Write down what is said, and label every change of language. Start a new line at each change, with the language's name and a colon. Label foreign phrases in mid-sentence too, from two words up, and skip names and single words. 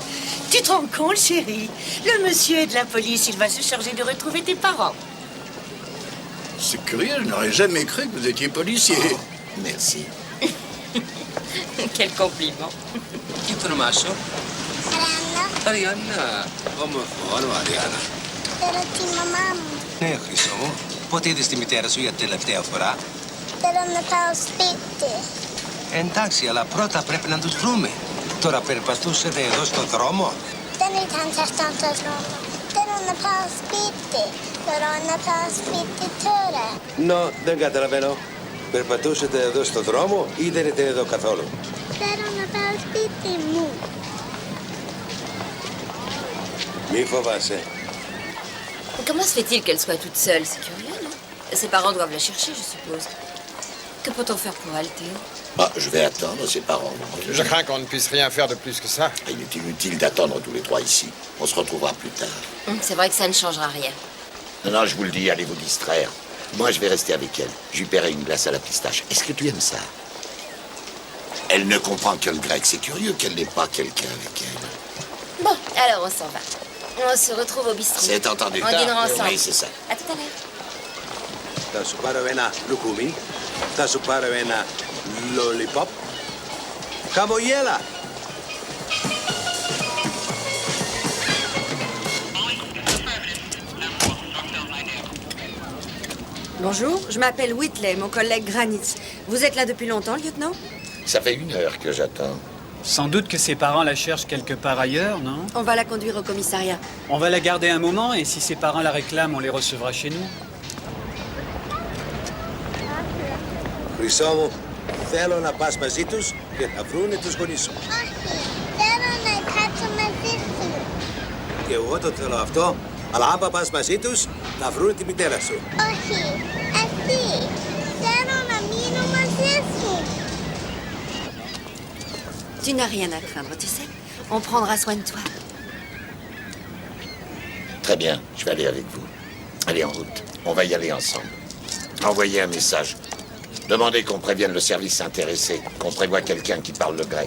French: Tu te rends compte, chérie? Le monsieur est de la police. Il va se charger de retrouver tes parents. C'est curieux, je n'aurais jamais cru que vous étiez policier. Merci. Quel compliment. Information. Arianna.
Greek: Όμορφο, Αριάννα. Ναι, Χρυσό μου. Πότε είδες τη μητέρα σου για τελευταία φορά? Θέλω να πάω σπίτι. Εντάξει, αλλά πρώτα πρέπει να τους βρούμε. Τώρα περπατούσετε εδώ στο δρόμο. Δεν ήταν σε αυτόν τον δρόμο. Θέλω να πάω σπίτι. Μπορώ να πάω σπίτι τώρα. No, δεν καταλαβαίνω. Περπατούσετε εδώ στο δρόμο ή δεν ήταν εδώ καθόλου? Θέλω να πάω σπίτι μου. Μη φοβάσαι.
French: Comment se fait-il qu'elle soit toute seule? C'est curieux, non? Ses parents doivent la chercher, je suppose. Que peut-on faire pour elle, Théo? Ah, je vais attendre ses parents. Je crains qu'on ne puisse rien faire de plus que ça. Il est inutile d'attendre tous les trois ici. On se retrouvera plus tard. C'est vrai que ça ne changera rien. Non, non, je vous le dis, allez vous distraire. Moi, je vais rester avec elle. Je lui paierai une glace à la pistache. Est-ce que tu aimes ça? Elle ne comprend que le grec. C'est curieux qu'elle n'ait pas quelqu'un avec elle. Bon, alors on s'en va. On se retrouve au bistrot. C'est entendu. On dînera ensemble. Oui, c'est ça. À tout à l'heure.
Greek: Θα σου πάρω ένα λουκούμι. Θα σου πάρω ένα lollipop. Χαμογέλα!
French: Bonjour, je m'appelle Whitley, mon collègue Granitz. Vous êtes là depuis longtemps, lieutenant? Ça fait 1 heure que j'attends. Sans doute que ses parents la cherchent quelque part ailleurs, non? On va la conduire au commissariat. On va la garder un moment et si ses parents la réclament, on les recevra chez nous.
Greek: Χρυσό μου, θέλω να πας μαζί τους και θα βρούνε τους γονείς σου. Όχι. Θέλω να κάτσω μαζί σου. Και εγώ το θέλω αυτό, αλλά άμα πας μαζί τους, θα βρούνε τη μητέρα σου. Όχι. Εσύ. Θέλω να μείνω μαζί σου.
French: Tu n'as rien à craindre, tu sais. On prendra soin de toi. Très bien, je vais aller avec vous. Allez, en route. On va y aller ensemble. Envoyez un message. Demandez qu'on prévienne le service intéressé, qu'on prévoit quelqu'un qui parle le grec.